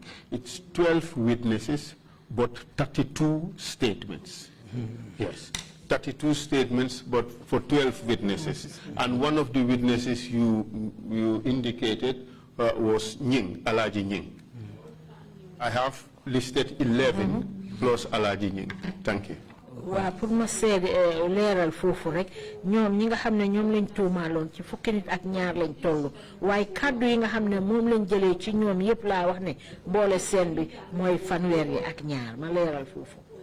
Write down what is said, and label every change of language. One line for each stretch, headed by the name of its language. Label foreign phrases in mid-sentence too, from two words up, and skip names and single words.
English: It's 12 witnesses, but 32 statements. Yes. 32 statements, but for 12 witnesses. And one of the witnesses you indicated was Nying, Alaji Nying. I have listed 11 plus Alaji Nying. Thank you.
Wolof: Wa pour ma sédé léral fofu rek ñom ñi nga xamné ñom lañ tuumalon ci fukki nit ak ñaar lañ tollu way kaddu yi nga xamné mom lañ jëlé ci ñom yépp la wax né boole sen bi moy fanwer yi ak ñaar ma léral fofu.